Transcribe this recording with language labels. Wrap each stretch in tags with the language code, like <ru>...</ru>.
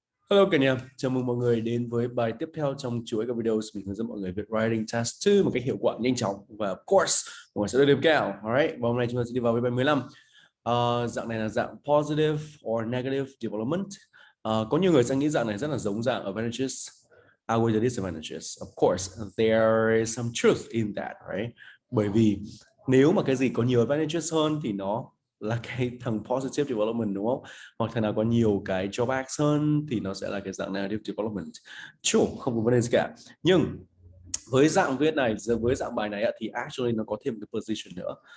<vi>Hello cả nhà, chào mừng mọi người đến với bài tiếp theo trong chuỗi các video mình hướng dẫn mọi người viết writing task 2 một cách hiệu quả, nhanh chóng và</vi> <en>of course</en> <vi>mọi người sẽ được điểm cao.</vi> <en>Alright,</en> <vi>và hôm nay chúng ta sẽ đi vào với bài 15. Dạng này là dạng</vi> <en>positive or negative development.</en> <vi>Có nhiều người sẽ nghĩ dạng này rất là giống dạng</vi> <en>advantages outweigh the disadvantages. Of course, there is some truth in that, right?</en> <vi>Bởi vì nếu mà cái gì có nhiều advantages hơn thì nó là cái thằng positive development, đúng không? Hoặc thằng nào có nhiều cái drawbacks hơn thì nó sẽ là cái dạng negative development.</vi> <en>Sure,</en> <vi>không có vấn đề gì cả. Nhưng với dạng viết này, với dạng bài này thì</vi> <en>actually</en> <vi>nó có thêm một cái position nữa.</vi>